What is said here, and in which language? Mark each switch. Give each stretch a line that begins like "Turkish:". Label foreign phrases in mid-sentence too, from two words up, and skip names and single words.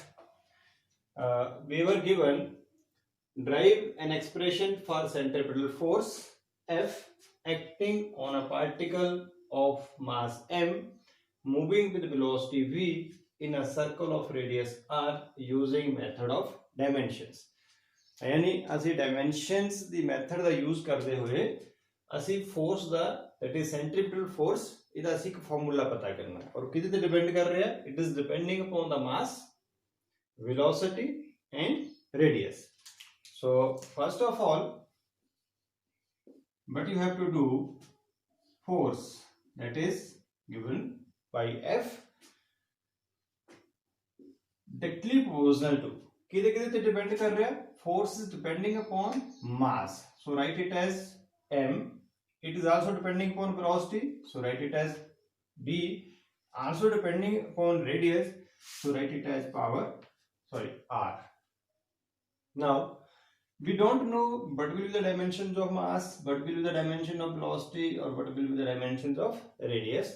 English: We were given drive an expression for centripetal force F acting on a particle of mass m moving with velocity v in a circle of radius r using method of dimensions.
Punjabi: यानी ਅਸੀਂ dimensions ਦੀ method ਦਾ use ਕਰਦੇ ਹੋਏ ਅਸੀਂ force ਦਾ
English: that is centripetal force
Punjabi: ਇਹਦਾ ਅਸੀਂ ਇੱਕ formula ਪਤਾ ਕਰਨਾ ਹੈ ਔਰ ਕਿਹਦੇ ਤੇ depend ਕਰ ਰਿਹਾ ਹੈ
English: it is depending upon the mass velocity and radius. So first of all what you have to do, force that is given by F directly proportional to
Punjabi: ਕਿਧੇ ਕਿਧੇ ਤੇ ਡਿਪੇਂਡ ਕਰ ਰਹਾ ਹੈ
English: force is depending upon mass, so write it as m. It is also depending upon velocity, so write it as v. Also depending upon radius, so write it as r. Now we don't know what will be the dimensions of mass, what will be the dimension of velocity, or what will be the dimensions of radius.